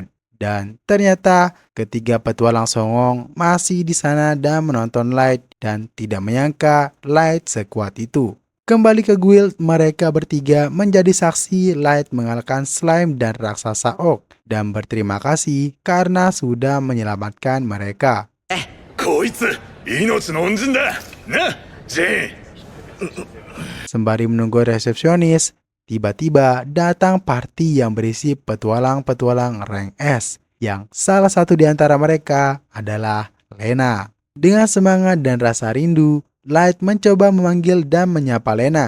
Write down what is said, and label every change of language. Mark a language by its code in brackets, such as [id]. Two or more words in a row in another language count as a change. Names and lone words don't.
[id] Dan ternyata ketiga petualang songong masih di sana dan menonton Light dan tidak menyangka Light sekuat itu. Kembali ke guild, mereka bertiga menjadi saksi Light mengalahkan slime dan raksasa orc dan berterima kasih karena sudah menyelamatkan mereka. [ja] こいつ命の恩人だなジェーン [id] Sembari menunggu resepsionis, tiba-tiba datang party yang berisi petualang-petualang [en] rank S, [id] yang salah satu di antara mereka adalah Lena. Dengan semangat dan rasa rindu, Light mencoba memanggil dan menyapa Lena.